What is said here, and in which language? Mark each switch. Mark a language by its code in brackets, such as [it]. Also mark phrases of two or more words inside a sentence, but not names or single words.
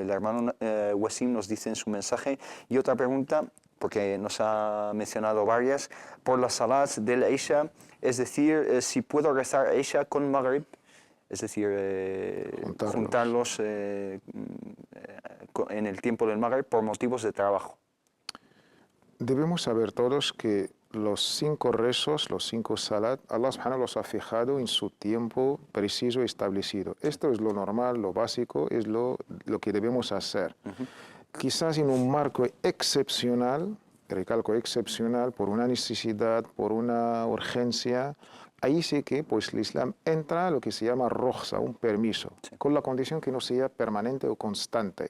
[es] El hermano Wasim nos dice en su mensaje. Y otra pregunta, porque nos ha mencionado varias, por las salats del Isha, es decir, si puedo rezar Isha con Maghrib, es decir, juntarlos en el tiempo del Maghrib por motivos de trabajo. Debemos saber todos que los 5 rezos, los 5 salat, Allah subhanahu los ha fijado en su tiempo preciso y establecido. Esto es lo normal, lo básico, es lo que debemos hacer. Quizás en un marco excepcional, recalco excepcional, por una necesidad, por una urgencia, ahí sí que pues, el Islam entra a lo que se llama rohsa, un permiso, con la condición que no sea permanente o constante.